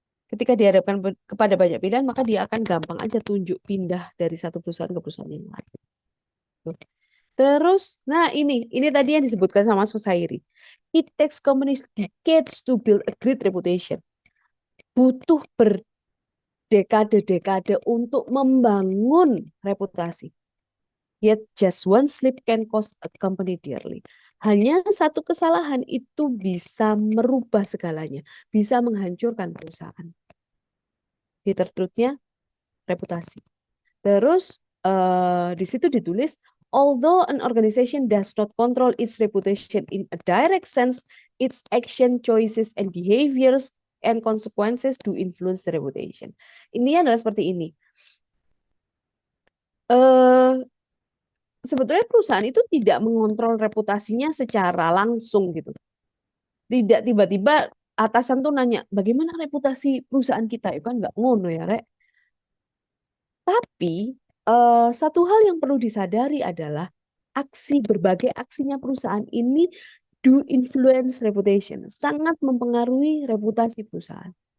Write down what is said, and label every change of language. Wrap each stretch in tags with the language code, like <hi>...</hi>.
<id>Ketika dihadapkan kepada banyak pilihan, maka dia akan gampang aja tunjuk pindah dari satu perusahaan ke perusahaan yang lain. Terus, nah ini tadi yang disebutkan sama Mas Husairi.</id> <en>It takes companies decades to build a great reputation.</en> <id>Butuh berdekade-dekade untuk membangun reputasi.</id> <en>Yet just one slip can cost a company dearly.</en> <id>Hanya satu kesalahan itu bisa merubah segalanya, bisa menghancurkan perusahaan.</id> <en>Bitter truth-</en> <id>nya reputasi. Terus di situ ditulis,</id> <en>although an organization does not control its reputation in a direct sense, its action, choices, and behaviors and consequences do influence the reputation.</en> <id>Ini adalah seperti ini. Sebetulnya perusahaan itu tidak mengontrol reputasinya secara langsung gitu. Tidak tiba-tiba atasan tuh nanya, bagaimana reputasi perusahaan kita? Itu kan nggak ngono ya, Rek. Tapi satu hal yang perlu disadari adalah berbagai aksinya perusahaan ini</id> <en>do influence reputation,</en> <id>sangat mempengaruhi reputasi perusahaan.</id>